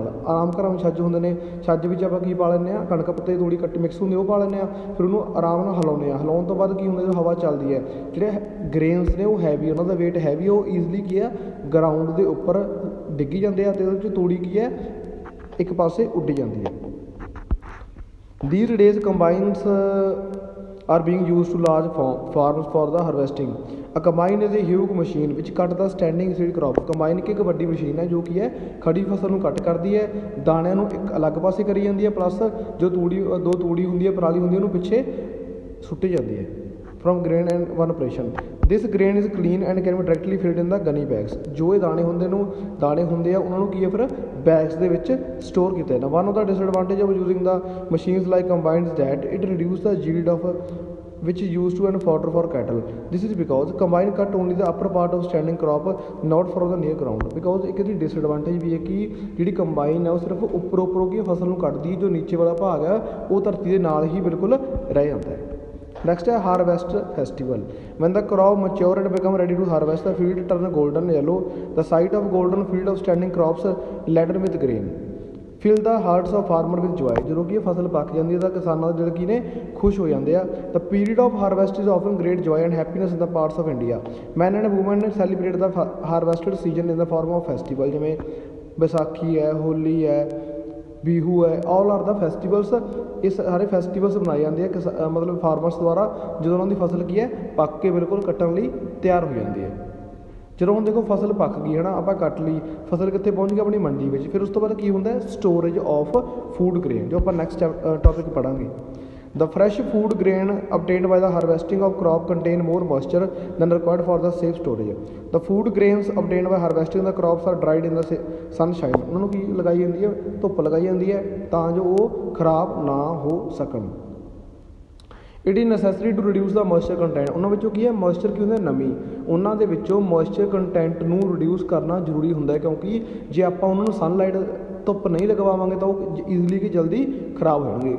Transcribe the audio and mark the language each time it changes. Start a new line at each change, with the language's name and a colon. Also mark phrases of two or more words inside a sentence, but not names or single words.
Punjabi: ਆਮ ਘਰਾਂ ਵਿੱਚ ਛੱਜ ਹੁੰਦੇ ਨੇ, ਛੱਜ ਵਿੱਚ ਆਪਾਂ ਕੀ ਪਾ ਲੈਂਦੇ ਹਾਂ, ਕਣਕ ਪੱਤੇ ਤੂੜੀ ਕੱਟੀ ਮਿਕਸ ਹੁੰਦੀ ਉਹ ਪਾ ਲੈਂਦੇ ਹਾਂ, ਫਿਰ ਉਹਨੂੰ ਆਰਾਮ ਨਾਲ ਹਿਲਾਉਂਦੇ ਹਾਂ. ਹਿਲਾਉਣ ਤੋਂ ਬਾਅਦ ਕੀ ਹੁੰਦਾ, ਜਦੋਂ ਹਵਾ ਚੱਲਦੀ ਹੈ, ਜਿਹੜੇ ਗ੍ਰੇਨਸ ਨੇ ਉਹ ਹੈਵੀ, ਉਹਨਾਂ ਦਾ
English: weight heavy,
Punjabi: ਉਹ ਈਜ਼ਲੀ ਕੀ ਹੈ, ਗਰਾਊਂਡ ਦੇ ਉੱਪਰ ਡਿੱਗੀ ਜਾਂਦੇ ਆ ਅਤੇ ਉਹਦੇ ਵਿੱਚ ਤੂੜੀ ਕੀ ਹੈ, ਇੱਕ ਪਾਸੇ ਉੱਡੀ ਜਾਂਦੀ ਹੈ.
English: These days combines are being used to large farms for the harvesting. A combine is a huge machine which cut the standing seed crop.
Punjabi: combine ਇੱਕ ਵੱਡੀ ਮਸ਼ੀਨ ਹੈ ਜੋ ਕੀ ਹੈ, ਖੜੀ ਫਸਲ ਨੂੰ ਕੱਟ ਕਰਦੀ ਹੈ, ਦਾਣਿਆਂ ਨੂੰ ਇੱਕ ਅਲੱਗ ਪਾਸੇ ਕਰੀ ਜਾਂਦੀ ਹੈ, ਪਲੱਸ ਜੋ ਦੋ ਤੂੜੀ ਹੁੰਦੀ ਹੈ, ਪਰਾਲੀ ਹੁੰਦੀ ਹੈ, ਉਹਨੂੰ ਪਿੱਛੇ ਸੁੱਟੀ ਜਾਂਦੀ ਹੈ.
English: from grain and one operation. this grain is clean and can be directly filled in the gunny bags.
Punjabi: ਜੋ ਇਹ ਦਾਣੇ ਹੁੰਦੇ ਆ ਉਹਨਾਂ ਨੂੰ ਕੀ ਹੈ, ਫਿਰ ਬੈਗਸ ਦੇ ਵਿੱਚ ਸਟੋਰ ਕੀਤਾ ਜਾਂਦਾ.
English: one of the disadvantage of using the machines like combines that it reduce the yield of which is used to and fodder for cattle. This is because combine cut only the upper part of standing crop, not from the near ground.
Punjabi: Because ਇੱਕ ਇਹਦੀ ਡਿਸਐਡਵਾਂਟੇਜ ਵੀ ਹੈ ਕਿ ਜਿਹੜੀ ਕੰਬਾਈਨ ਹੈ ਉਹ ਸਿਰਫ ਉੱਪਰੋਂ ਕੀ ਫਸਲ ਨੂੰ ਕੱਟਦੀ, ਜੋ ਨੀਚੇ ਵਾਲਾ ਭਾਗ ਹੈ ਉਹ ਧਰਤੀ ਦੇ ਨਾਲ ਹੀ ਬਿਲਕੁਲ ਰਹਿ ਜਾਂਦਾ ਹੈ.
English: Next ਹੈ harvest festival. When the crop mature and become ready to harvest, the field turn golden yellow. The sight of golden field of standing crops laden with grain. fill the hearts of farmer with joy.
Punjabi: ਜਦੋਂ ਕਿ ਇਹ ਫਸਲ ਪੱਕ ਜਾਂਦੀ ਹੈ ਤਾਂ ਕਿਸਾਨਾਂ ਦੇ ਜਿਹੜੇ ਕੀ ਨੇ ਖੁਸ਼ ਹੋ ਜਾਂਦੇ ਆ।
English: the period of harvest is often great joy and happiness in the parts of India. man and woman celebrate the harvested season in the form of festival,
Punjabi: ਜਿਵੇਂ ਵਿਸਾਖੀ ਹੈ, ਹੋਲੀ ਹੈ, ਬਿਹੂ ਹੈ,
English: all are the festivals.
Punjabi: ਇਹ ਸਾਰੇ ਫੈਸਟੀਵਲਸ ਬਣਾਏ ਜਾਂਦੇ ਆ ਮਤਲਬ ਫਾਰਮਰਸ ਦੁਆਰਾ, ਜਦੋਂ ਉਹਨਾਂ ਦੀ ਫਸਲ ਕੀ ਹੈ ਪੱਕ ਕੇ ਬਿਲਕੁਲ ਕੱਟਣ ਲਈ ਤਿਆਰ ਹੋ ਜਾਂਦੀ ਹੈ। ਜਦੋਂ ਹੁਣ ਦੇਖੋ ਫਸਲ ਪੱਕ ਗਈ ਹੈ ਨਾ, ਆਪਾਂ ਕੱਟ ਲਈ, ਫਸਲ ਕਿੱਥੇ ਪਹੁੰਚ ਗਈ ਆਪਣੀ ਮੰਡੀ ਵਿੱਚ। ਫਿਰ ਉਸ ਤੋਂ ਬਾਅਦ ਕੀ ਹੁੰਦਾ,
English: storage of food grain,
Punjabi: ਜੋ ਆਪਾਂ
English: next topic
Punjabi: ਪੜ੍ਹਾਂਗੇ।
English: The fresh food grain obtained by the harvesting of crop contain more moisture than required for the safe storage. The food grains obtained by harvesting the crops are dried in the sunshine.
Punjabi: ਉਹਨਾਂ ਨੂੰ ਕੀ ਲਗਾਈ ਜਾਂਦੀ ਹੈ, ਧੁੱਪ ਲਗਾਈ ਜਾਂਦੀ ਹੈ ਤਾਂ ਜੋ ਉਹ ਖਰਾਬ ਨਾ ਹੋ ਸਕਣ।
English: it is necessary to reduce the moisture content.
Punjabi: ਉਹਨਾਂ ਵਿੱਚੋਂ ਕੀ ਹੈ, ਮੋਇਸਚਰ ਕੀ ਹੁੰਦਾ, ਨਮੀ। ਉਹਨਾਂ ਦੇ ਵਿੱਚੋਂ
English: moisture content
Punjabi: ਨੂੰ ਰਿਡਿਊਸ ਕਰਨਾ ਜ਼ਰੂਰੀ ਹੁੰਦਾ ਹੈ, ਕਿਉਂਕਿ ਜੇ ਆਪਾਂ ਉਹਨਾਂ ਨੂੰ ਸਨਲਾਈਟ ਧੁੱਪ ਨਹੀਂ ਲਗਵਾਵਾਂਗੇ ਤਾਂ ਉਹ ਈਜ਼ਲੀ ਕਿ ਜਲਦੀ ਖਰਾਬ ਹੋ ਜਾਣਗੇ।